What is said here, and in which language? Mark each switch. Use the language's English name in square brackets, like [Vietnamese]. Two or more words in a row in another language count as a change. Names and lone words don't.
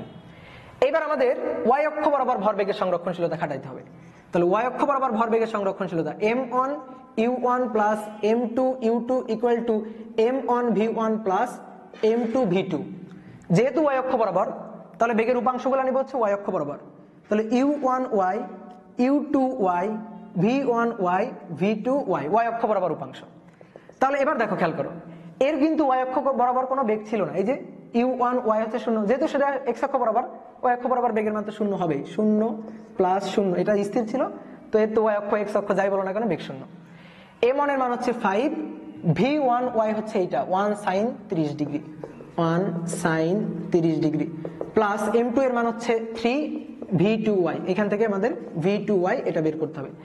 [Bangla] এবার আমাদের y অক্ষ বরাবর ভরবেগের সংরক্ষণশীলতা খাটাইতে হবে। তাহলে y অক্ষ বরাবর ভরবেগের সংরক্ষণশীলতা m1 u1 প্লাস m2 u2 ইকুয়াল টু m1 v1 প্লাস m2 v2, যেহেতু y অক্ষ বরাবর তাহলে বেগের উপাংশগুলো নিব হচ্ছে y অক্ষ বরাবর, তাহলে u1y u2y v1y v2y y অক্ষ বরাবর উপাংশ। তাহলে এবার দেখো খেয়াল করো, এর কিন্তু y অক্ষ বরাবর কোনো বেগ ছিল না, এই যে u1y হচ্ছে 0, যেহেতু সেটা x অক্ষ বরাবর, y অক্ষ বরাবর বেগের মান তো 0 হবেই, 0 প্লাস 0 এটা স্থির ছিল, তো এর তো y অক্ষ x অক্ষ যাই বলো না কেন বেগ 0। m1 এর মান হচ্ছে 5, v1y হচ্ছে এইটা 1 sin 30 ডিগ্রি, 1 sin 30 ডিগ্রি প্লাস m2 এর মান হচ্ছে 3, v2y এখান থেকে আমাদের v2y এটা বের করতে হবে।